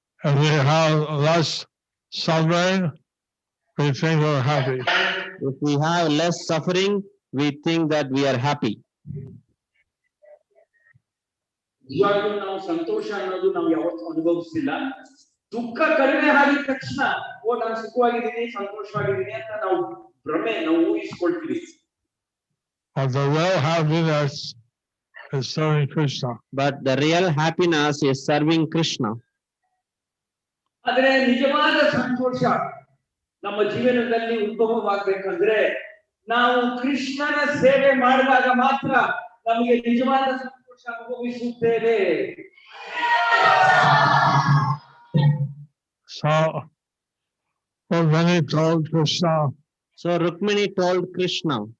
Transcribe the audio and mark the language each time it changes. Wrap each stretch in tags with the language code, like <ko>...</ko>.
<en>If we have less suffering, we think we're happy. If we have less suffering, we think that we are happy.</en> <kn>ನಿಜವಾಗ್ಲೂ ನಾವು ಸಂತೋಷ ಅನ್ನೋದು ನಾವು ಯಾವತ್ತೂ ಅನುಭವಿಸ್ತಿಲ್ಲ. ದುಃಖ ಕಡಿಮೆ ಆಗಿದ ತಕ್ಷಣ ನಾನು ಸುಖವಾಗಿದ್ದೀನಿ ಸಂತೋಷವಾಗಿದ್ದೀನಿ ಅಂತ ನಾವು ಊಹಿಸ್ಕೊಳ್ತೀವಿ.</kn> <en>But the real happiness is serving Krishna. But the real happiness is serving Krishna.</en> <kn>ಆದ್ರೆ ನಿಜವಾದ ಸಂತೋಷ ನಮ್ಮ ಜೀವನದಲ್ಲಿ ಉದ್ಭವವಾಗಬೇಕಂದ್ರೆ ನಾವು ಕೃಷ್ಣನ ಸೇವೆ ಮಾಡಿದಾಗ ಮಾತ್ರ ನಮಗೆ ನಿಜವಾದ ಸಂತೋಷ ಅನುಭವಿಸುತ್ತೇವೆ.</kn> <en>So Rukmini told Krishna, So Rukmini told Krishna,</en>